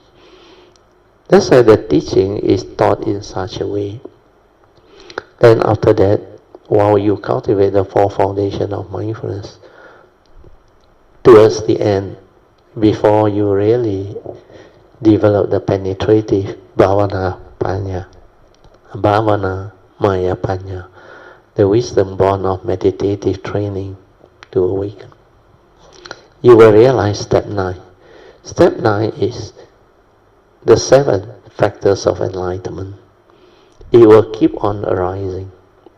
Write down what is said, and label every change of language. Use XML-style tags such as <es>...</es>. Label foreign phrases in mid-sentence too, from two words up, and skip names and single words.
<en>That's why the teaching is taught in such a way. Then after that, while you cultivate the 4 foundations of mindfulness, towards the end, before you really develop the penetrative</en> <pi>bhavana panya, bhavana maya panya,</pi> <en>the wisdom born of meditative training to awaken, you will realize step 9. Step 9 is the 7 factors of enlightenment. It will keep on arising.</en>